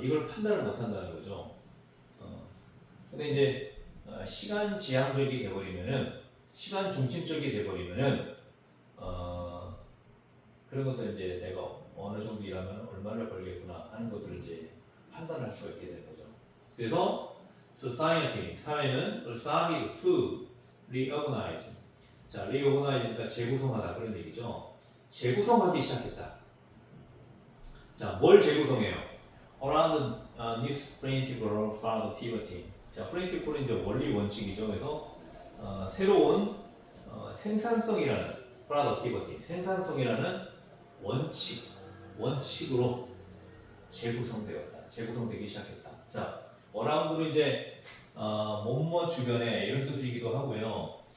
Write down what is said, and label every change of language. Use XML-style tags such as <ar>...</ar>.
<ko>이걸 판단을 못 한다는 거죠. 근데 이제 시간 지향적이 돼버리면은 시간 중심적이 돼버리면은 그런 것들 이제 내가 어느 정도 일하면 얼마를 벌겠구나 하는 것들을 이제 판단할 수가 있게 되는 거죠. 그래서</ko> <en>society</en> <ko>사회는</ko> <en>started to reorganize.</en> <ko>자, reorganize니까 재구성하다 그런 얘기죠. 재구성하기 시작했다. 자, 뭘 재구성해요?</ko> <en>Around new principle of productivity.</en> <ko>자, principle은 이제 원리 원칙이죠. 그래서 새로운 생산성이라는 productivity, 생산성이라는 원칙으로 재구성되었다. 재구성되기 시작했다. 자, 어라운드는 이제 뭐뭐 주변에 이런 뜻이기도 하고요.</ko>